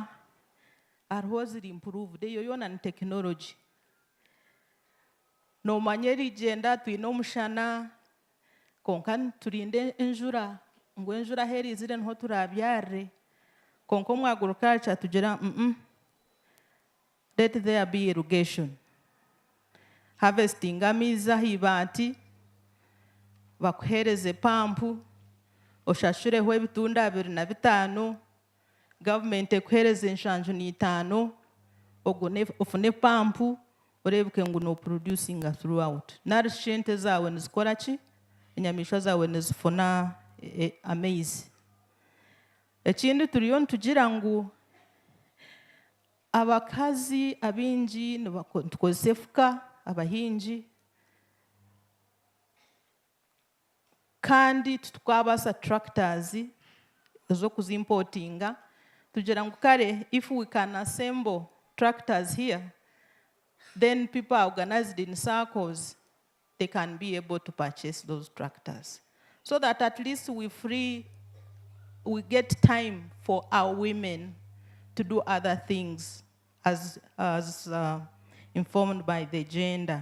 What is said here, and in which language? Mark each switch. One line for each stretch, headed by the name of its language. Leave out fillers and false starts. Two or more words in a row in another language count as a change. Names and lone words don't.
Nyankole: Hariho ziri improved, eyo yona ni technology. Nomanya erigenda twine omushana konka turinde enjura, ngu enjura herizire niho turabyarire. Konka omu agriculture tugira
English: let there be irrigation.
Nyankole: Harvesting amaizi ah'eibaati, bakuhereze pampu, oshashureho ebitunda 25, government ekuhereze 75, ofune pampu, orebuke ngu no
English: producing throughout.
Nyankole: Narishi ente zawe nizikora ki? Enyamishwa zawe nizifuna amaizi. Ekindi turiyo nitugira ngu abakazi abingi tukozesa efuka, abahingi, kandi tukwabaasa tractors ez'okuzimportinga. Tugira ngu kare
English: if we can assemble tractors here, then people are organized in circles, they can be able to purchase those tractors. So that at least we get time for our women to do other things as informed by the gender.